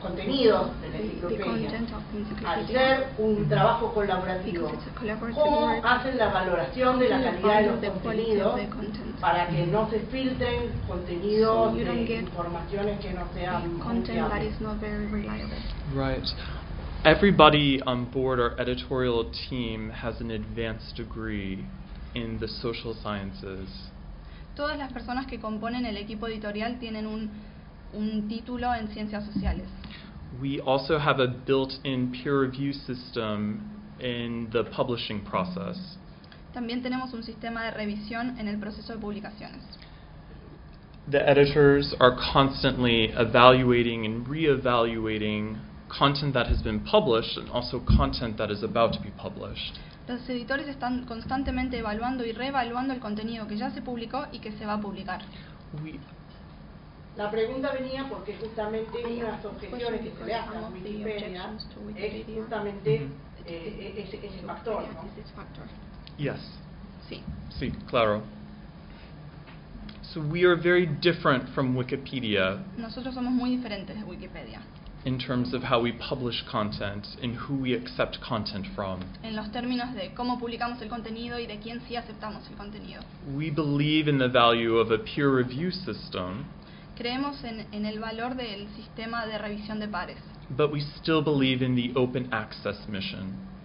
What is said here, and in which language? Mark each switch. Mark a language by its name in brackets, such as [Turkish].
[Spanish] contenidos de la enciclopedia. Al ser un trabajo colaborativo, ¿cómo hacen la valoración de la calidad de los contenidos para que no se filtren contenidos de informaciones que no sean confiables? [English] Right. Everybody on board our editorial team has an advanced degree in the social sciences. [Spanish] Todas las personas que componen el equipo editorial tienen un título en ciencias sociales. [English] We also have a built-in peer review system in the publishing process. [Spanish] También tenemos un sistema de revisión en el proceso de publicaciones. [English] The editors are constantly evaluating and re-evaluating content that has been published and also content that is about to be published. [Spanish] Los editores están constantemente evaluando y reevaluando el contenido que ya se publicó y que se va a publicar. La pregunta venía porque justamente una de las objeciones que se le hacen a Wikipedia es justamente ese factor, ¿no? [English] Yes. [Spanish] Sí. Sí, claro. [English] So we are very different from Wikipedia. [Spanish] Nosotros somos muy diferentes de Wikipedia. [English] In terms of how we publish content and who we accept content from. [Spanish] En los términos de cómo publicamos el contenido y de quién sí aceptamos el contenido. [English] We believe in the value of a peer review system. [Spanish] Creemos en el valor del sistema de revisión de pares. [English] But we still believe in the open access mission.